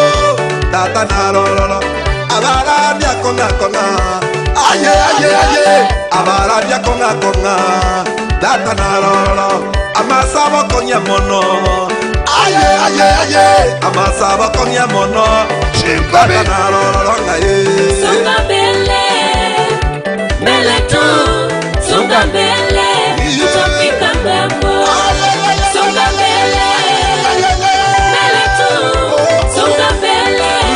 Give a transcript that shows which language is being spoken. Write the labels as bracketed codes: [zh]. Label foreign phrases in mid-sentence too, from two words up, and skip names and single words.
[guz] Tata na lolo, abaradia konga konga, aye aye aye, abaradia konga konga. Tata na lolo, amasabo konya mono, aye aye aye, amasabo konya mono. Tata na lolo ngaye. [sw] Songa mbele, mbele tu, songa mbele, tutafika ng'ambo. Songa mbele, mbele tu, songa mbele.